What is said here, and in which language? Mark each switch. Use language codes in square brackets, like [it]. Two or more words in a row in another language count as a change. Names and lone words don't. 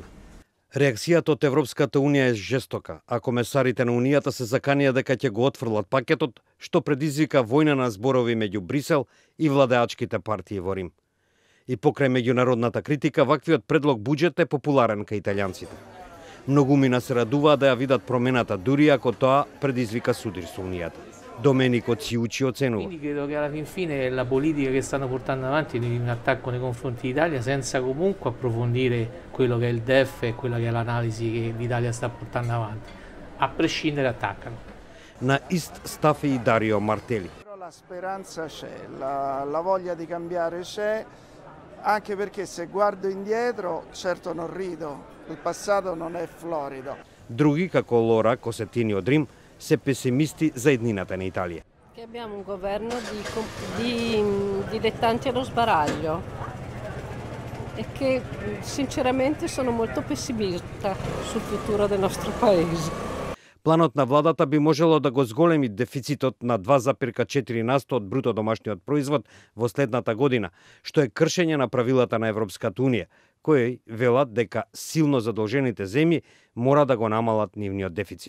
[mk] Реакцијата од Европската Унија е жестока, а комесарите на Унијата се заканија дека ќе го отфрлат пакетот, што предизвика војна на зборови меѓу Брисел и владеачките партии во Рим. И покрај меѓународната критика, ваквиот предлог буџет е популарен кај италијанците. Многумина се радуваат да ја видат промената, дури ако тоа предизвика судир со Унијата. Domenico Ciucci ocenува. [it] Quindi credo che alla fin fine la politica che stanno portando avanti di un attacco nei confronti d'Italia senza comunque approfondire quello che è il DEF e quella che è l'analisi che l'Italia sta portando avanti. A prescindere attaccano. [mk] На ист став и Дарио Мартели. [it] La speranza c'è, la voglia di cambiare c'è, anche perché se guardo indietro certo non rido, il passato non è florido. [mk] Други, како Лора Косетини од Рим, се песимисти за еднината на Италија. [it] Che abbiamo un governo di dilettanti allo sbaraglio e che sinceramente sono molto pessimista sul futuro del nostro paese. [mk] Планот на владата би можело да го зголеми дефицитот на 2,4% од бруто домашниот производ во следната година, што е кршење на правилата на Европската Унија, кои велат дека силно задолжените земји мора да го намалат нивниот дефицит.